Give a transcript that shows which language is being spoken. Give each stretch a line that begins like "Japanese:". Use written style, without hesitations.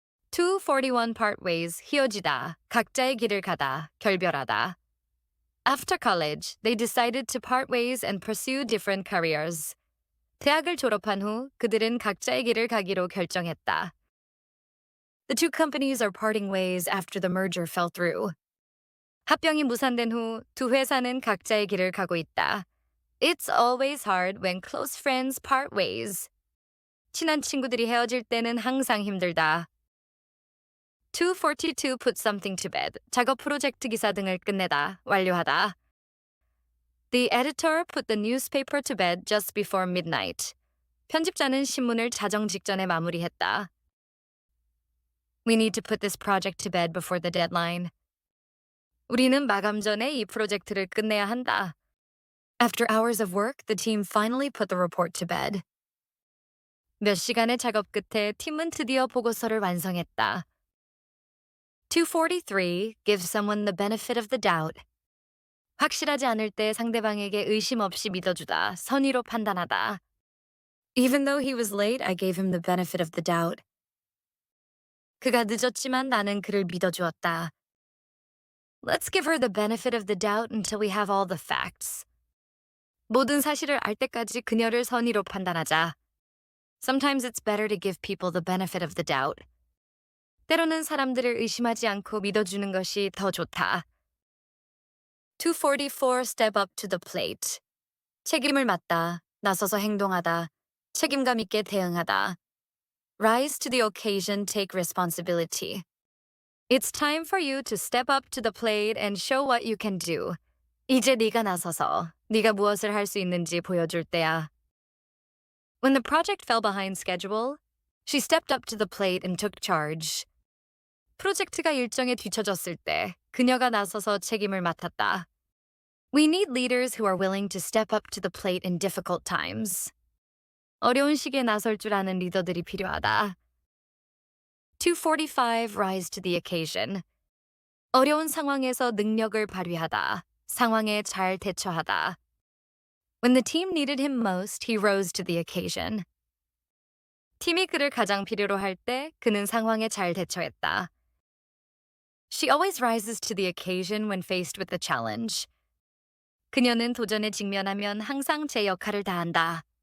Korean: 241 partways, 헤어지다, 각자의 길을 가다, 결별하다.
English: After college, they decided to part ways and pursue different careers.
Korean: 대학을 졸업한 후 그들은 각자의 길을 가기로 결정했다.
English: The two companies are parting ways after the merger fell through.
Korean: 합병이 무산된 후 두 회사는 각자의 길을 가고 있다.
English: It's always hard when close friends part ways.
Korean: 친한 친구들이 헤어질 때는 항상 힘들다.
English: 242 put something to bed.
Korean: 작업 프로젝트 기사 등을 끝내다, 완료하다.
English: The editor put the newspaper to bed just before midnight.
Korean: 편집자는 신문을 자정 직전에 마무리했다.
English: We need to put this project to bed before the deadline.
Korean: 우리는 마감 전에 이 프로젝트를 끝내야 한다.
English: After hours of work, the team finally put the report to bed.
Korean: 몇 시간의 작업 끝에 팀은 드디어 보고서를 완성했다.
English: 243 gives someone the benefit of the doubt.
Korean: 확실하지 않을 때 상대방에게 의심 없이 믿어주다, 선의로 판단하다.
English: Even though he was late, I gave him the benefit of the doubt.
Korean: 그가 늦었지만 나는 그를 믿어주었다.
English: Let's give her the benefit of the doubt until we have all the facts.
Korean: 모든 사실을 알 때까지 그녀를 선의로 판단하자.
English: Sometimes it's better to give people the benefit of the doubt.
Korean: 때로는 사람들을 의심하지 않고 믿어주는 것이 더 좋다.
English: 244 step up to the plate.
Korean: 책임을 맡다, 나서서 행동하다, 책임감 있게 대응하다.
English: Rise to the occasion, take responsibility. It's time for you to step up to the plate and show what you can do.
Korean: 이제 네가 나서서 네가 무엇을 할 수 있는지 보여줄 때야.
English: When the project fell behind schedule, she stepped up to the plate and took charge.
Korean: 프로젝트가 일정에 뒤처졌을 때 그녀가 나서서 책임을 맡았다.
English: We need leaders who are willing to step up to the plate in difficult times.
Korean: 어려운 시기에 나설 줄 아는 리더들이 필요하다.
English: 245 rise to the occasion.
Korean: 어려운 상황에서 능력을 발휘하다. 상황에 잘 대처하다.
English: When the team needed him most, he rose to the occasion.
Korean: 팀이 그를 가장 필요로 할 때 그는 상황에 잘 대처했다.
English: She always rises to the occasion when faced with a challenge.
Korean: 그녀는 도전에 직면하면 항상 제 역할을 다한다.